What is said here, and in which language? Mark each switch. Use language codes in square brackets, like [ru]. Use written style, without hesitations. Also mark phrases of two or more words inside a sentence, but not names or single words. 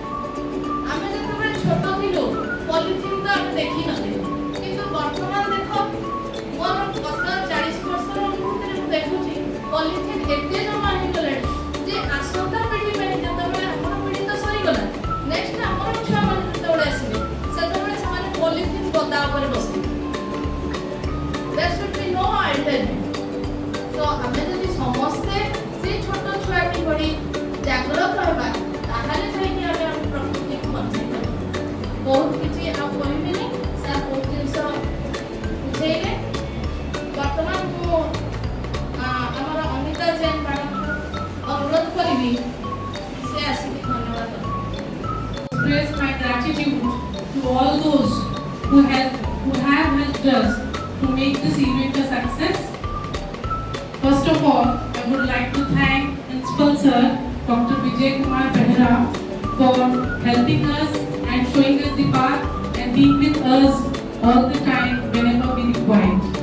[or] ଆମେ ଯେତେବେଳେ ଛୋଟ ଥିଲୁ ପଲିଥିନ୍ ତ ଆମେ ଦେଖିନଥିଲୁ, କିନ୍ତୁ ବର୍ତ୍ତମାନ ଦେଖ ମୋର ଗତ 40 ବର୍ଷର ଅନୁଭୂତିରେ ମୁଁ ଦେଖୁଛି ପଲିଥିନ୍ ଏତେ ଜମା ହେଇଗଲାଣି ଯେ ଆସନ୍ତା ପିଢ଼ି ପାଇଁ ଯେତେବେଳେ ଆମର ପିଢ଼ି ତ ସରିଗଲା, ନେକ୍ସଟ ଆମର ଛୁଆମାନେ ଯେତେବେଳେ ଆସିବେ ସେତେବେଳେ ସେମାନେ ପଲିଥିନ୍ ଗଦା ଉପରେ ବସିବେ। [en] There should be no alternative. [or] ତ ଆମେ ଯଦି ସମସ୍ତେ ସେ ଛୋଟ ଛୁଆଟି ଭଳି ଜାଗ୍ରତ ହେବା ତାହେଲେ ଯାଇକି ଆମେ ଆମ ପ୍ରକୃତିକୁ ବଞ୍ଚାଇ ପାରିବା। ବହୁତ କିଛି ଆଉ କହିବିନି, ସାର୍ ବହୁତ ଜିନିଷ ବୁଝେଇଲେ। ବର୍ତ୍ତମାନ ମୁଁ ଆମର ଅନିତା ଜୈନ ମ୍ୟାଡ଼ାମଙ୍କୁ ଅନୁରୋଧ କରିବି ସେ ଆସିକି ଧନ୍ୟବାଦ ଦେବେ। [en] Express my gratitude to all those who have helped us to make this event a success. First of all, I would like to thank Principal Sir Dr. Bijay Kumar Behera for helping us and showing us the path and being with us all the time whenever we required.